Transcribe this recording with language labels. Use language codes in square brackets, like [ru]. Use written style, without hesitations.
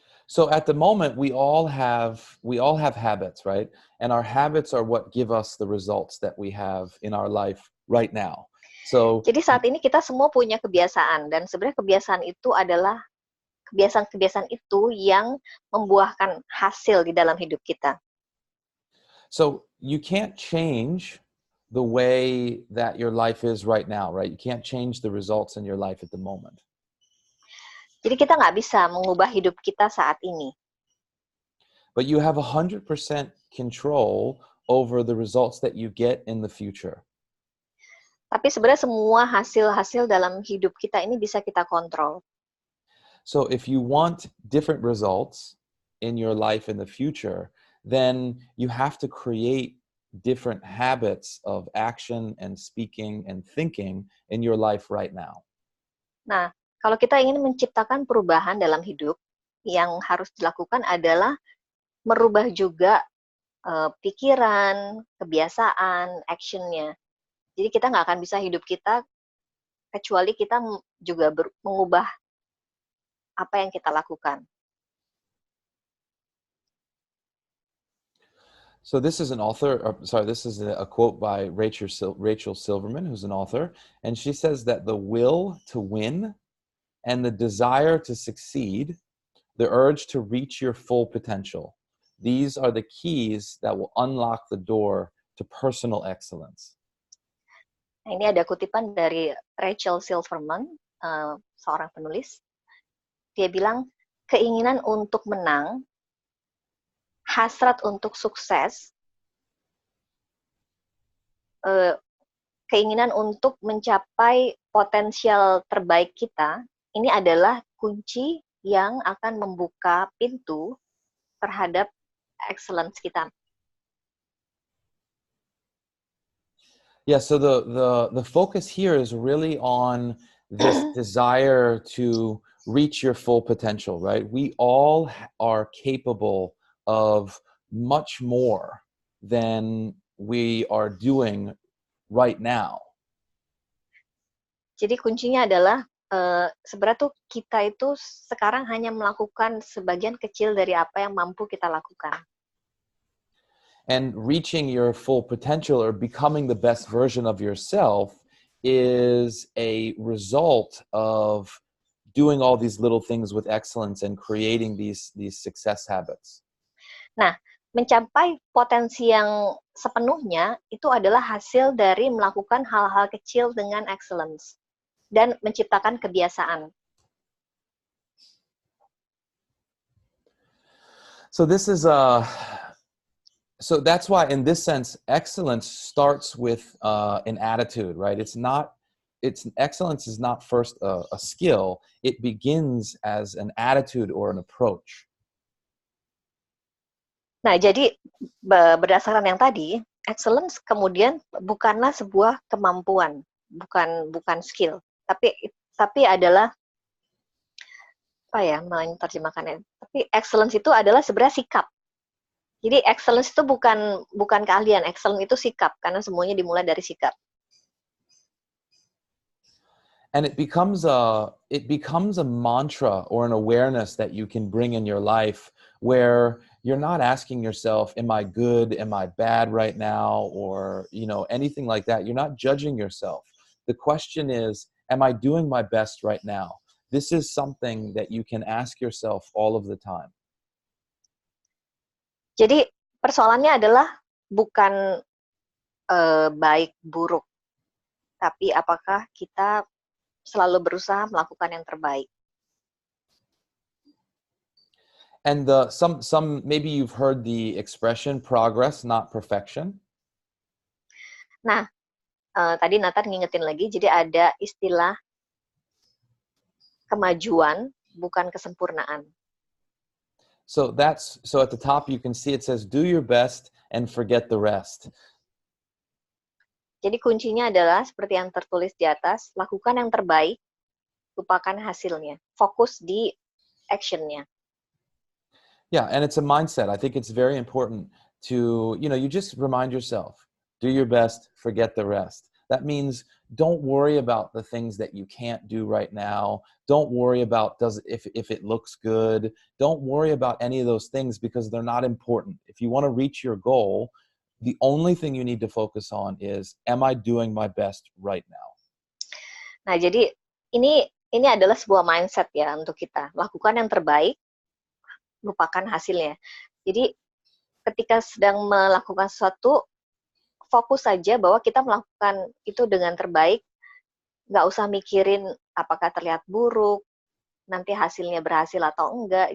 [en] So at the moment, we all have habits, right? And our habits are what give us the results that we have in our life right now. So [id] Jadi saat ini kita semua punya kebiasaan, dan sebenarnya kebiasaan itu adalah kebiasaan-kebiasaan itu yang membuahkan hasil di dalam hidup kita. [en] So you can't change the way that your life is right now, right? You can't change the results in your life at the moment. [id] Jadi kita nggak bisa mengubah hidup kita saat ini. [en] But you have 100% control over the results that you get in the future. [id] Tapi sebenarnya semua hasil-hasil dalam hidup kita ini bisa kita kontrol. [en] So if you want different results in your life in the future, then you have to create different habits of action and speaking and thinking in your life right now. [id] Nah, kalau kita ingin menciptakan perubahan dalam hidup, yang harus dilakukan adalah merubah juga pikiran, kebiasaan, action-nya. Jadi kita nggak akan bisa hidup kita kecuali kita juga mengubah apa yang kita lakukan. [en] So this is this is a quote by Rachel Silverman, who's an author, and she says that the will to win and the desire to succeed, the urge to reach your full potential, these are the keys that will unlock the door to personal excellence. [id] Nah, ini ada kutipan dari Rachel Silverman, seorang penulis. Dia bilang, keinginan untuk menang, hasrat untuk sukses, keinginan untuk mencapai potensial terbaik kita, ini adalah kunci yang akan membuka pintu terhadap excellence kita. [en] Yeah, so the focus here is really on this desire to reach your full potential, right? We all are capable of much more than we are doing right now. [id] Jadi kuncinya adalah sebenarnya tuh kita itu sekarang hanya melakukan sebagian kecil dari apa yang mampu kita lakukan. [en] And reaching your full potential or becoming the best version of yourself is a result of doing all these little things with excellence and creating these success habits. [id] Nah, mencapai potensi yang sepenuhnya itu adalah hasil dari melakukan hal-hal kecil dengan excellence dan menciptakan kebiasaan. [en] So this is so that's why, in this sense, excellence starts with an attitude, right? Excellence is not first a skill. It begins as an attitude or an approach. [id] Nah, jadi berdasarkan yang tadi, excellence kemudian bukanlah sebuah kemampuan, bukan skill, tapi adalah apa ya menerjemahkannya? Tapi excellence itu adalah sebenarnya sikap. Jadi excellence itu bukan keahlian, excellence itu sikap, karena semuanya dimulai dari sikap. [en] And it becomes a mantra or an awareness that you can bring in your life where you're not asking yourself, am I good, am I bad right now, or anything like that. You're not judging yourself. The question is, am I doing my best right now? This is something that you can ask yourself all of the time. [id] Jadi persoalannya adalah bukan baik buruk, tapi apakah kita selalu berusaha melakukan yang terbaik. [en] And some maybe you've heard the expression progress, not perfection. [id] Nah, tadi Nathan ngingetin lagi, jadi ada istilah kemajuan bukan kesempurnaan. [en] So at the top you can see it says do your best and forget the rest. [id] Jadi kuncinya adalah seperti yang tertulis di atas, lakukan yang terbaik, lupakan hasilnya. Fokus di action-nya. [en] Yeah, and it's a mindset. I think it's very important to, you just remind yourself, do your best, forget the rest. That means don't worry about the things that you can't do right now. Don't worry about if it looks good. Don't worry about any of those things because they're not important. If you want to reach your goal, the only thing you need to focus on is, am I doing my best right now? [id] Nah, jadi ini adalah sebuah mindset ya untuk kita. Lakukan yang terbaik, lupakan hasilnya. Jadi ketika sedang melakukan sesuatu, fokus saja bahwa kita melakukan itu dengan terbaik, nggak usah mikirin apakah terlihat buruk, nanti hasilnya berhasil atau enggak.